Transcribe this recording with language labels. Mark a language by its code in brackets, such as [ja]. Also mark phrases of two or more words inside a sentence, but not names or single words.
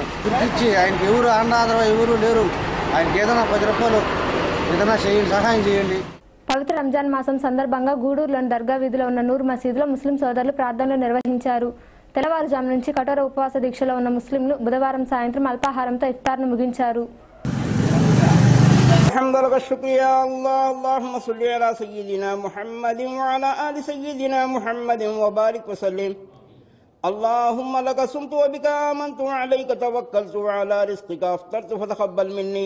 [te] గుర్తించి ఆయనకి ఎవరు అన్నాదరవ ఎవరు లేరు. ఆయనకి ఏదైనా 10 రూపాయలు ఏదైనా చేయండి, సహాయం చేయండి. పవిత్ర రంజాన్ మాసం సందర్భంగా గూడూరులోని దర్గా వీధిలో ఉన్న నూర్ మసీదులో ముస్లిం సోదరులు ప్రార్థనలు నిర్వహించారు. తెల్లవారుజాము నుంచి కఠోర ఉపవాస దీక్షలో ఉన్న ముస్లింలు బుధవారం సాయంత్రం అల్పాహారంతో ఇఫ్తార్ను ముగించారు. [ar] اللهم صل على سيدنا محمد وعلى آل سيدنا محمد وبارك وسلم. اللهم لك صمت وبك آمنت وعليك توكلت وعلى رزقك أفطرت فتقبل مني.